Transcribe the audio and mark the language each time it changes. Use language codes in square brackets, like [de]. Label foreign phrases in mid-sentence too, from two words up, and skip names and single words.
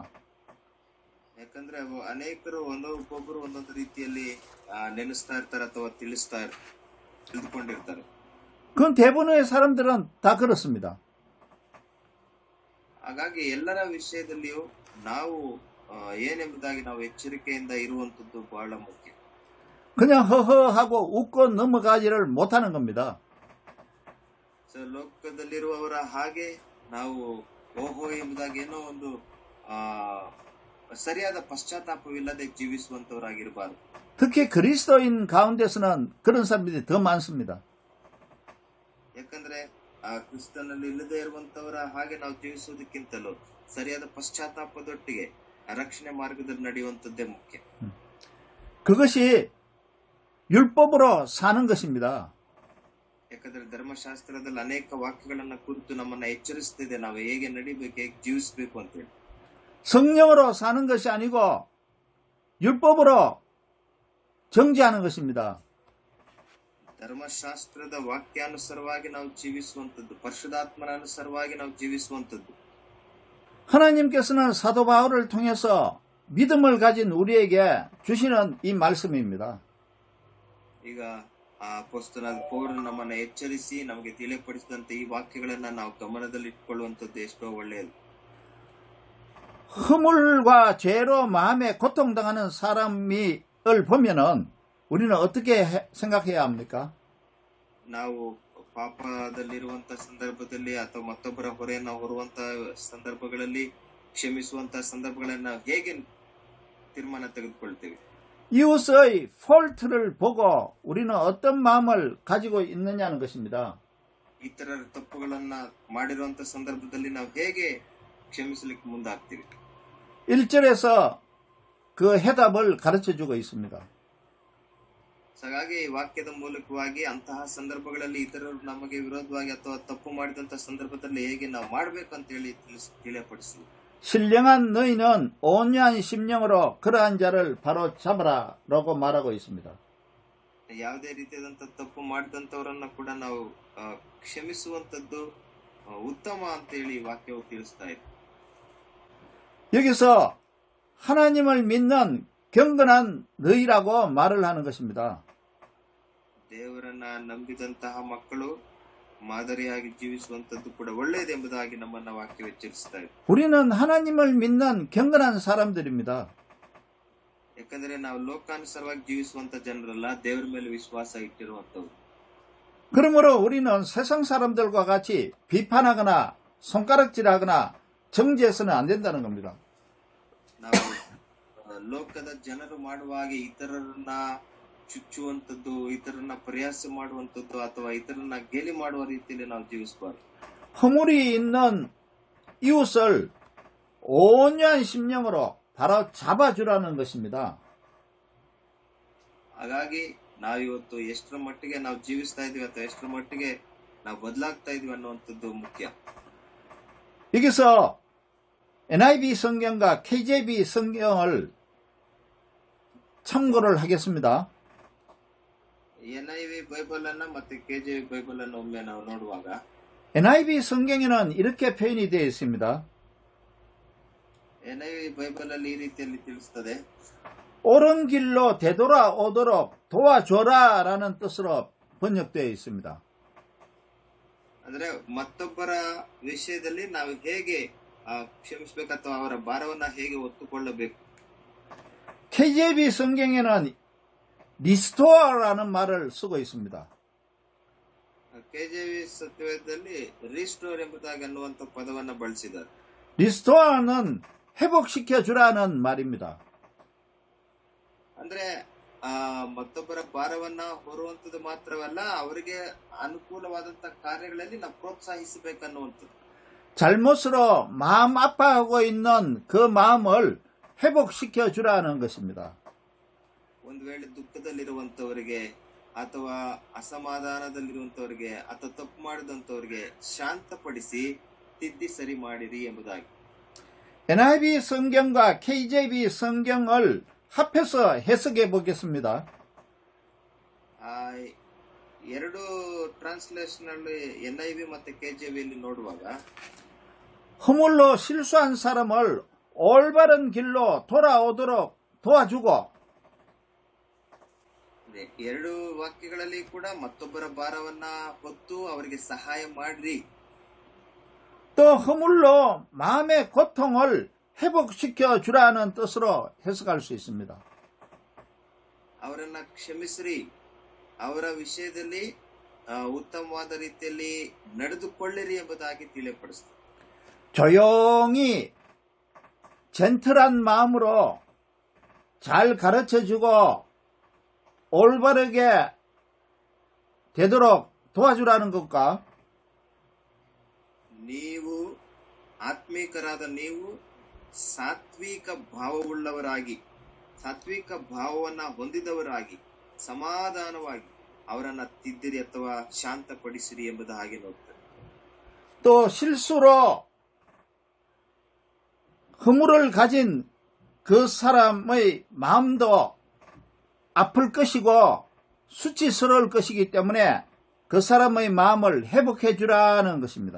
[kn] ಯಾಕಂದ್ರೆ ಅನೇಕರು ಒಬ್ಬೊಬ್ಬರು ಒಂದೊಂದು ರೀತಿಯಲ್ಲಿ ನೆನೆಸ್ತಾ ಇರ್ತಾರೆ ಅಥವಾ ತಿಳಿದುಕೊಂಡಿರ್ತಾರೆ. [ko] 그건 대부분의 사람들은 다 그렇습니다. [kn] ಹಾಗಾಗಿ ಎಲ್ಲರ ವಿಷಯದಲ್ಲಿಯೂ ನಾವು ಏನೆಂಬುದಾಗಿ ನಾವು ಎಚ್ಚರಿಕೆಯಿಂದ ಇರುವಂತದ್ದು ಬಹಳ ಮುಖ್ಯ. [ko] 그냥 허허하고 웃고 넘어가지를 못하는 겁니다. [kn] ಲೋಕದಲ್ಲಿರುವವರ ಹಾಗೆ ನಾವು ಓಹೋ ಎಂಬುದಾಗಿ ಏನೋ ಒಂದು ಸರಿಯಾದ ಪಶ್ಚಾತ್ತಾಪವಿಲ್ಲದೆ ಜೀವಿಸುವಂತವರಾಗಿರಬಾರದು. [ko] 특히 그리스도인 가운데서는 그런 사람들이 더 많습니다. [kn] ಯಾಕಂದ್ರೆ ಕ್ರಿಸ್ತನಲ್ಲಿ ಇಲ್ಲದೆ ಇರುವಂತವರ ಹಾಗೆ ನಾವು ಜೀವಿಸುವುದಕ್ಕಿಂತಲೂ ಸರಿಯಾದ ಪಶ್ಚಾತ್ತಾಪದೊಟ್ಟಿಗೆ ರಕ್ಷಣೆ ಮಾರ್ಗದಲ್ಲಿ ನಡೆಯುವಂತದ್ದೇ ಮುಖ್ಯ. [ko] 그것이 율법으로 사는 것입니다. [kn] ಯಾಕಂದ್ರೆ ಧರ್ಮಶಾಸ್ತ್ರದಲ್ಲಿ ಅನೇಕ ವಾಕ್ಯಗಳನ್ನ ಕುರಿತು ನಮ್ಮನ್ನ ಎಚ್ಚರಿಸುತ್ತಿದೆ ನಾವು ಹೇಗೆ ನಡಿಬೇಕು ಹೇಗೆ ಜೀವಿಸಬೇಕು ಅಂತೇಳಿ. [ko] 성령으로 사는 것이 아니고 율법으로 정죄하는 것입니다. [kn] ಧರ್ಮಶಾಸ್ತ್ರದ ವಾಕ್ಯಾನುಸಾರವಾಗಿ ನಾವು ಜೀವಿಸುವಂತದ್ದು, ಪರಿಶುದ್ಧಾತ್ಮನ ಅನುಸಾರವಾಗಿ ನಾವು ಜೀವಿಸುವಂತದ್ದು. [ko] 하나님께서는 사도 바울을 통해서 믿음을 가진 우리에게 주시는 이 말씀입니다. [kn] ಈಗ ಆ ಅಪೊಸ್ತಲನಾದ ಪೌಲನು ನಮ್ಮನ್ನ ಎಚ್ಚರಿಸಿ ನಮಗೆ ತಿಳಿಯಪಡಿಸಿದಂತೆ ಈ ವಾಕ್ಯಗಳನ್ನ ನಾವು ಗಮನದಲ್ಲಿ ಇಟ್ಕೊಳ್ಳುವಂತದ್ದು ಎಷ್ಟೋ ಒಳ್ಳೆಯದು. [ko] 허물과 죄로 마음에 고통당하는 사람을 보면은 우리는 어떻게 생각해야 합니까? [kn] ನಾವು ಪಾಪದಲ್ಲಿರುವಂತ ಸಂದರ್ಭದಲ್ಲಿ ಅಥವಾ ಮತ್ತೊಬ್ಬರ ಹೊರೆಯನ್ನು ಹೊರುವಂತ ಸಂದರ್ಭಗಳಲ್ಲಿ ಕ್ಷಮಿಸುವಂತ ಸಂದರ್ಭಗಳನ್ನ ನಾವು ಹೇಗೆ ತೀರ್ಮಾನ ತೆಗೆದುಕೊಳ್ತೇವೆ? [ko] 이웃의 폴트를 보고 우리는 어떤 마음을 가지고 있느냐는 것입니다. [kn] ಇತರರ ತಪ್ಪುಗಳನ್ನ ಮಾಡಿರುವಂತ ಸಂದರ್ಭದಲ್ಲಿ ನಾವು ಹೇಗೆ ಕ್ಷಮಿಸಲಿಕ್ಕೆ ಮುಂದಾಗ್ತೀವಿ? [ko] 1절에서 그 해답을 가르쳐주고 있습니다. [kn] ಹಾಗಾಗಿ ಈ ವಾಕ್ಯದ ಮೂಲಕವಾಗಿ ಅಂತಹ ಸಂದರ್ಭಗಳಲ್ಲಿ 이ತರರು ನಮಗೆ ವಿರೋಧವಾಗಿ ಅಥವಾ ತಪ್ಪು ಮಾಡಿದಂತ ಸಂದರ್ಭದಲ್ಲಿ ಹೇಗೆ ನಾವು ಮಾಡಬೇಕಂತ ಹೇಳಿ ತಿಳಿಯಪಡಿಸಿ. [ko] 신령한 너희는 온유한 심령으로 그러한 자를 바로 잡아라라고 말하고 있습니다. [kn] ಯಾವುದೇ ರೀತಿಯಾದಂತ ತಪ್ಪು ಮಾಡಿದಂತವರನ್ನ ಕೂಡ ನಾವು ಕ್ಷಮಿಸುವಂತದ್ದು ಉತ್ತಮ ಅಂತ ಹೇಳಿ ವಾಕ್ಯವು ತಿಳಿಸ್ತಾ ಇದೆ. [ko] 여기서 하나님을 믿는 경건한 너희라고 말을 하는 것입니다. [kn] ದೇವರನ್ನ ನಂಬಿದಂತಹ ಮಕ್ಕಳು ಮಾದರಿಯಾಗಿ ಜೀವಿಸುವಂತದ್ದು ಕೂಡ ಒಳ್ಳೆಯದೆಂಬುದಾಗಿ ನಮ್ಮನ್ನ ವಾಕ್ಯ ಎಚ್ಚರಿಸ್ತಾ ಇದೆ. [ko] 우리는 하나님을 믿는 경건한 사람들입니다. [kn] ಯಾಕಂದ್ರೆ ನಾವು ಲೋಕಾನುಸಾರವಾಗಿ ಜೀವಿಸುವಂತ ಜನರಲ್ಲ, ದೇವರ ಮೇಲೆ ವಿಶ್ವಾಸ ಇಟ್ಟಿರುವಂತವ್ರು. [ko] 그러므로 우리는 세상 사람들과 같이 비판하거나 손가락질하거나 정죄해서는 안 된다는 겁니다. [kn] ನಾವು ಲೋಕದ ಜನರು ಮಾಡುವ ಹಾಗೆ ಇತರರನ್ನ ಚುಚ್ಚುವಂತದ್ದು, ಇತರರನ್ನ ಪ್ರಯಾಸ ಮಾಡುವಂತದ್ದು ಅಥವಾ ಇತರರನ್ನ ಗೇಲಿ ಮಾಡುವ ರೀತಿಯಲ್ಲಿ ನಾವು ಜೀವಿಸಬಾರದು. [ko] 허물이 있는 이웃을 온유한 심령으로 바로 잡아주라는 것입니다. [kn] ಹಾಗಾಗಿ ನಾವಿವತ್ತು ಎಷ್ಟರ ಮಟ್ಟಿಗೆ ನಾವು ಜೀವಿಸ್ತಾ ಇದೀವಿ ಅಥವಾ ಎಷ್ಟರ ಮಟ್ಟಿಗೆ ನಾವು ಬದಲಾಗ್ತಾ ಇದೀವಿ ಅನ್ನುವಂಥದ್ದು ಮುಖ್ಯ. [ko] 여기서 NIV 성경과 KJV 성경을 참고를 하겠습니다. [kn] NIV ಬೈಬಲ್ ಅನ್ನ ಮತ್ತೆ KJV ಬೈಬಲ್ ಅನ್ನ ಒಮ್ಮೆ ನಾವು ನೋಡುವಾಗ [ko] NIV 성경에는 이렇게 표현이 되어 있습니다. [kn] NIV ಬೈಬಲ್ ಅಲ್ಲಿ ಈ ರೀತಿಯಲ್ಲಿ ತಿಳಿಸುತ್ತದೆ. [ko] 옳은 길로 되돌아오도록 도와줘라라는 뜻으로 번역되어 있습니다. [kn] ಅಂದ್ರೆ ಮತ್ತೊಬ್ಬರ ವಿಷಯದಲ್ಲಿ ನಾವು ಹೇಗೆ ಕ್ಷಮಿಸಬೇಕು ಅಥವಾ ಅವರ ಭಾರವನ್ನ ಹೇಗೆ ಹೊತ್ತುಕೊಳ್ಳಬೇಕು. [ko] KJV 성경에는 리스토어라는 말을 쓰고 있습니다. [kn] KJV ಸತ್ಯವೇದದಲ್ಲಿ ರಿಸ್ಟೋರ್ ಎಂಬುದಾಗಿ ಅನ್ನುವಂತ ಪದವನ್ನ ಬಳಸಿದ್ದಾರೆ. [ko] 리스토어는 회복시켜 주라는 말입니다. [kn] ಅಂದ್ರೆ ಮತ್ತೊಬ್ಬರ ಭಾರವನ್ನ ಹೊರುವಂತದ್ದು ಮಾತ್ರವಲ್ಲ, ಅವರಿಗೆ ಅನುಕೂಲವಾದಂತ ಕಾರ್ಯಗಳಲ್ಲಿ ನಾವು ಪ್ರೋತ್ಸಾಹಿಸಬೇಕನ್ನುವಂಥದ್ದು. [ko] 잘못으로 마음 아파하고 있는 그 마음을 회복시켜 주라는 것입니다. [kn] ಒಂದು ವೇಳೆ ದುಃಖದಲ್ಲಿರುವಂತವರಿಗೆ ಅಥವಾ ಅಸಮಾಧಾನದಲ್ಲಿರುವಂತವರಿಗೆ ಅಥವಾ ತಪ್ಪು ಮಾಡಿದಂತವರಿಗೆ ಶಾಂತಪಡಿಸಿ ತಿದ್ದಿ ಸರಿ ಮಾಡಿರಿ ಎಂಬುದಾಗಿ. [ko] NIV 성경과 KJV 성경을 합해서 해석해 보겠습니다. [kn] ಎರಡು ಟ್ರಾನ್ಸ್ಲೇಷನ್ ಅಲ್ಲಿ NIV ಮತ್ತೆ KJVಯಲ್ಲಿ ನೋಡುವಾಗ [ko] 허물로 실수한 사람을 올바른 길로 돌아오도록 도와주고 [kn] ಎರಡು ವಾಕ್ಯಗಳಲ್ಲಿ ಕೂಡ ಮತ್ತೊಬ್ಬರ ಭಾರವನ್ನ ಹೊತ್ತು ಅವರಿಗೆ ಸಹಾಯ ಮಾಡ್ರಿ. [ko] 또 허물로 마음의 고통을 회복시켜 주라는 뜻으로 해석할 수 있습니다. [kn] ಅವರನ್ನ ಕ್ಷಮಿಸ್ರಿ, ಅವರ ವಿಷಯದಲ್ಲಿ ಉತ್ತಮವಾದ ರೀತಿಯಲ್ಲಿ ನಡೆದುಕೊಳ್ಳಿರಿ ಎಂಬುದಾಗಿ ತಿಳಿಯಪಡಿಸ್ತಾರೆ. [ko] 조용히 젠틀한 마음으로 잘 가르쳐주고 올바르게 되도록 도와주라는 것과 [kn] ನೀವು ಆತ್ಮೀಕರಾದ ನೀವು ಸಾತ್ವಿಕ ಭಾವವುಳ್ಳವರಾಗಿ, ಸಾತ್ವಿಕ ಭಾವವನ್ನ ಹೊಂದಿದವರಾಗಿ ಸಮಾಧಾನವಾಗಿ ಅವರನ್ನ ತಿದ್ದಿರಿ ಅಥವಾ ಶಾಂತಪಡಿಸಿರಿ ಎಂಬುದು ಹಾಗೆ ನೋಡ್ತಾರೆ. [ko] 또 실수로 허물을 가진 그 사람의 마음도 아플 것이고 수치스러울 것이기 때문에 그 사람의 마음을 회복해 주라는 것입니다.